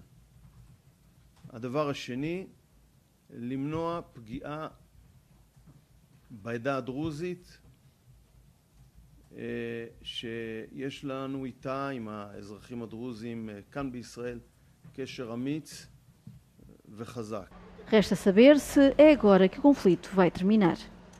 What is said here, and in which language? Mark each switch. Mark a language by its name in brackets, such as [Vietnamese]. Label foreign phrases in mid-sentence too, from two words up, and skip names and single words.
[Hebrew] הדבר השני, למנוע פגיעה בעדה הדרוזית שיש לנו איתה, עם האזרחים הדרוזים כאן בישראל, קשר אמיץ וחזק. [Portuguese] Resta saber se é agora que o conflito vai terminar.